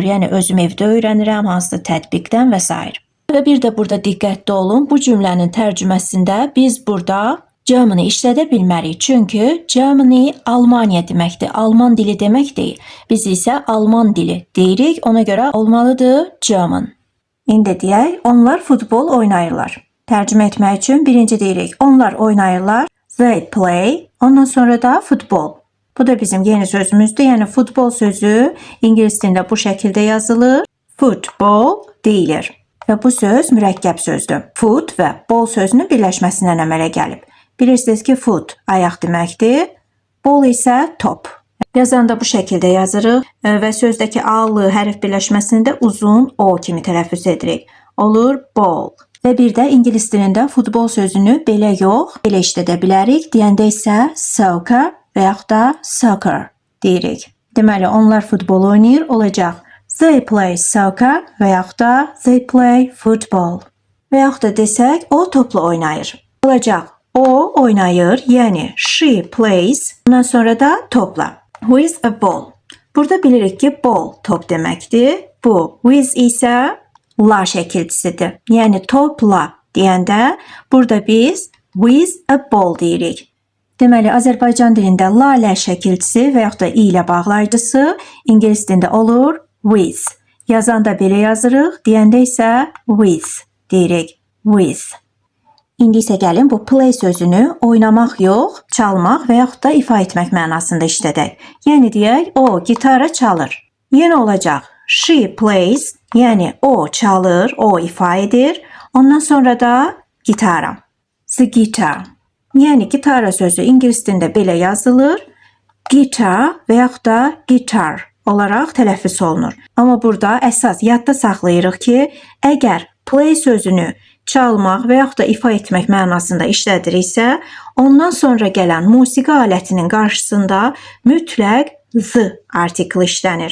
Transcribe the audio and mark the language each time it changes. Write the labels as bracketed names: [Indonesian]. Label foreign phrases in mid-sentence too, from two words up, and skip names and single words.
[Azerbaijani] Yəni özüm evdə öyrənirəm, hansısa tətbiqdən və s. Və bir də burada diqqətli olun, bu cümlənin tərcüməsində biz burada Germany işlədə bilmərik, çünki Germany Almaniya deməkdir, Alman dili demək deyil. Biz isə Alman dili deyirik, ona görə olmalıdır German. İndi deyək, onlar futbol oynayırlar. Tərcümə etmək üçün birinci deyirik. Onlar oynayırlar. [English] They play. [Azerbaijani] Ondan sonra da futbol. Bu da bizim yeni sözümüzdür. Yəni futbol sözü ingilis dilində bu şəkildə yazılır. Football deyilir. Və bu söz mürəkkəb sözdür. Foot və ball sözünün birləşməsindən əmələ gəlib. Bilirsiniz ki, foot ayaq deməkdir. Ball isə top. Yazanda bu şəkildə yazırıq və sözdəki A-lı hərf birləşməsini də uzun O kimi tələffüz edirik. Olur ball. Və bir də ingilis dilində futbol sözünü belə yox, belə işlədə bilərik. Deyəndə isə soccer və yaxud da soccer deyirik. Deməli, onlar futbol oynayır olacaq. [English] They play soccer [Azerbaijani] və yaxud da [English] they play football. [Azerbaijani] Və yaxud da desək, o topla oynayır. Olacaq. O oynayır, yəni [English] she plays. [Azerbaijani] Ondan sonra da topla. [English] With a ball. [Azerbaijani] Burada bilirik ki, ball top deməkdir. Bu with isə la şəkilçisidir. Yəni topla deyəndə burada biz [English] with a ball [Azerbaijani] deyirik. Deməli, Azərbaycan dilində la lə şəkilçisi və yaxud da i ilə bağlayıcısı ingilis dilində olur with. Yazanda belə yazırıq, deyəndə isə with deyirik. With. İndi isə gəlin bu play sözünü oynamaq yox, çalmaq və yaxud da ifa etmək mənasında işlədək. Yəni deyək, o gitara çalır. Yenə olacaq. [English] She plays, [Azerbaijani] yəni o çalır, o ifa edir. Ondan sonra da gitara. [English] The guitar. [Azerbaijani] Yəni gitara sözü ingilis dilində belə yazılır. Guitar və yaxud da guitar olaraq tələffüz olunur. Amma burada əsas yadda saxlayırıq ki, əgər play sözünü çalmaq və yaxud da ifa etmək mənasında işlədiriksə, ondan sonra gələn musiqi alətinin qarşısında mütləq the artiklı işlənir.